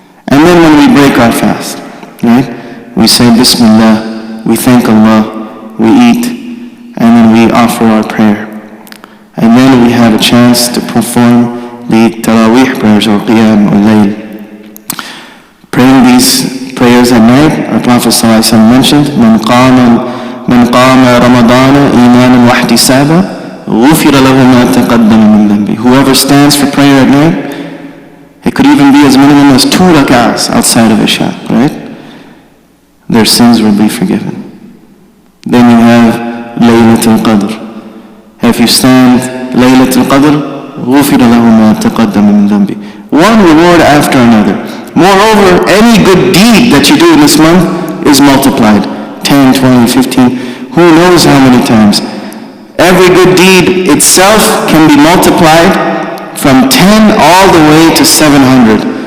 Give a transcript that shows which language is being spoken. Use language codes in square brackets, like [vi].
[en] And then when we break our fast, right, we say Bismillah, we thank Allah, we eat, and then we offer our prayer. And then we have a chance to perform the Taraweeh prayers, or Qiyam or Layl. Praying these prayers at night, our Prophet ﷺ mentioned, [ar] من قام رمضان إيمانا واحتسابا غفر له ما تقدم من ذنبه. [en] Whoever stands for prayer at night, it could even be as minimum as 2 rak'ahs outside of Isha, right? Their sins will be forgiven. Then you have Laylatul Qadr. If you stand Laylatul Qadr, [ar] غفر له ما تقدم من ذنبه. [en] One reward after another. Moreover, any good deed that you do in this month is multiplied. 10, 20, 15, who knows how many times. Every good deed itself can be multiplied from 10 all the way to 700.